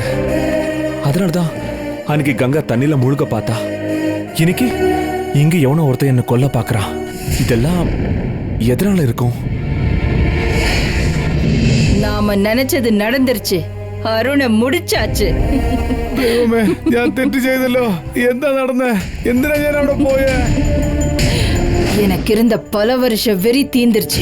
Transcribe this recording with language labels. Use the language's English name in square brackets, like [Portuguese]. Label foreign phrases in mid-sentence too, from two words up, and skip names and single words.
[Tamil] அதனாலதான் அன்னைக்கு கங்கா தண்ணில முழுக பார்த்தா. இன்னைக்கு இங்க எவனோ ஒருத்தன் என்ன கொல்ல பாக்குறான். இதெல்லாம் எதனால இருக்கும்? நாம நினைச்சது நடந்துருச்சு. அருண முடிச்சாச்சு. [Malayalam] ഞാൻ തെറ്റ് ചെയ്തല്ലോ. എന്താ നടന്നേ? എന്തിനാ ഞാൻ അവിടെ പോയേ? [Tamil] எனக்கு இருந்த பல வருஷ வெறி தீந்துருச்சு.